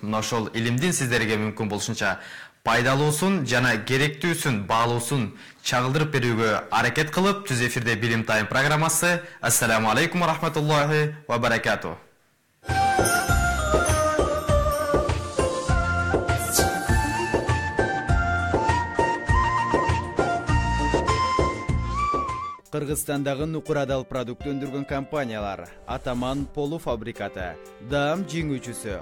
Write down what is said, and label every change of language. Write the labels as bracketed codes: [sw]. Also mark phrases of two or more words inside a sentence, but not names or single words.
[ky] Мына ошол илимдин сиздерге мүмкүн болушунча пайдалуусун жана керектүүсүн, баалуусун чагылдырып берүүгө аракет кылып, түз эфирде Билим Тайм программасы. [ar] السلام عليكم ورحمة الله وبركاته. [ky] Кыргызстандагы нукурадал продукт өндүргөн компаниялар: Атаман полуфабрикаты, Даам жеңүүчүсү,